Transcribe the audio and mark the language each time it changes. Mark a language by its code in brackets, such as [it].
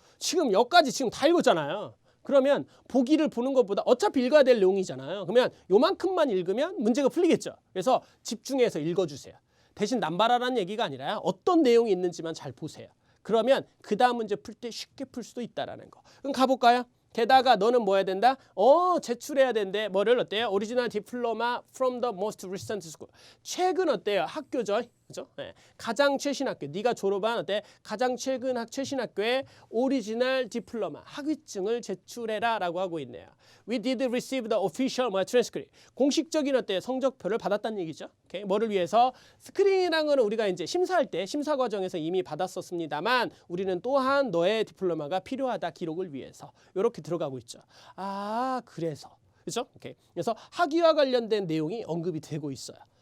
[ko] 지금 여기까지 지금 다 읽었잖아요. 그러면 보기를 보는 것보다 어차피 읽어야 될 내용이잖아요. 그러면 요만큼만 읽으면 문제가 풀리겠죠. 그래서 집중해서 읽어주세요. 대신 남발하라는 얘기가 아니라 어떤 내용이 있는지만 잘 보세요. 그러면 그 다음 문제 풀 때 쉽게 풀 수도 있다라는 거. 그럼 가볼까요? 게다가 너는 뭐 해야 된다? 제출해야 된대. 뭐를 어때요? 오리지널 디플로마 from the most recent school. 최근 어때요? 학교죠. 그죠? 네. 가장 최신 학교. 네가 졸업한 어때? 가장 최근 최신 학교에 오리지널 디플로마 학위증을 제출해라라고 하고 있네요. [en] We did receive the official transcript. [ko] 공식적인 어때? 성적표를 받았다는 얘기죠. 오케이? 뭐를 위해서? 스크린이라는 거는 우리가 이제 심사할 때 심사 과정에서 이미 받았었습니다만 우리는 또한 너의 디플로마가 필요하다 기록을 위해서 이렇게 들어가고 있죠. 아, 그래서 그렇죠? 오케이. 그래서 학위와 관련된 내용이 언급이 되고 있어요.